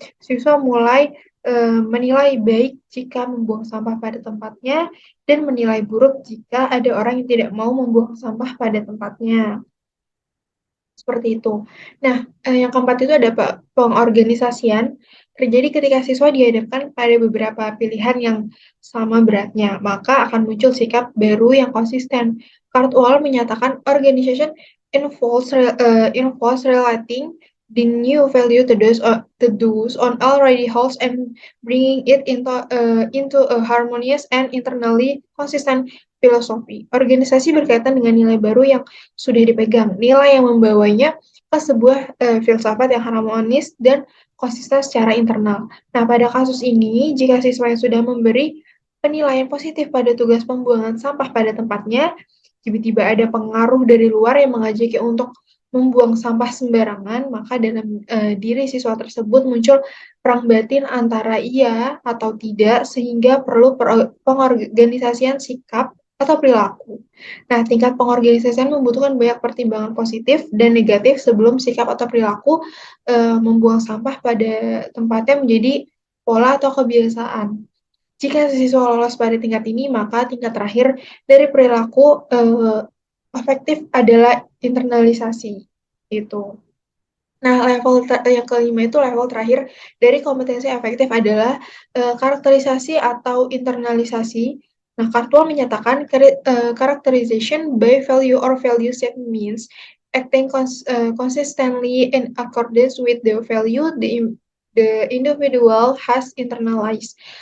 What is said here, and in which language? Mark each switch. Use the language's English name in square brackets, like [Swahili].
[Indonesian] Siswa mulai menilai baik jika membuang sampah pada tempatnya dan menilai buruk jika ada orang yang tidak mau membuang sampah pada tempatnya. Seperti itu. Nah, yang keempat itu ada pengorganisasian. Terjadi ketika siswa dihadapkan pada beberapa pilihan yang sama beratnya, maka akan muncul sikap baru yang konsisten. [English] Cartwell [Indonesian] menyatakan [English] organization involves relating the new value to those on already holds and bringing it into a harmonious and internally consistent filosofi. [Indonesian] Organisasi berkaitan dengan nilai baru yang sudah dipegang, nilai yang membawanya ke sebuah filsafat yang harmonis dan konsisten secara internal. Nah, pada kasus ini, jika siswa yang sudah memberi penilaian positif pada tugas pembuangan sampah pada tempatnya, tiba-tiba ada pengaruh dari luar yang mengajaknya untuk membuang sampah sembarangan, maka dalam diri siswa tersebut muncul perang batin antara iya atau tidak, sehingga perlu pengorganisasian sikap atau perilaku. Nah, tingkat pengorganisasian membutuhkan banyak pertimbangan positif dan negatif sebelum sikap atau perilaku membuang sampah pada tempatnya menjadi pola atau kebiasaan. Jika siswa lolos pada tingkat ini, maka tingkat terakhir dari perilaku afektif adalah internalisasi. Itu. Nah, yang kelima itu level terakhir dari kompetensi efektif adalah karakterisasi atau internalisasi. Nah, Cartwell menyatakan [English] characterization by value or value set means acting consistently in accordance with the value the individual has internalized.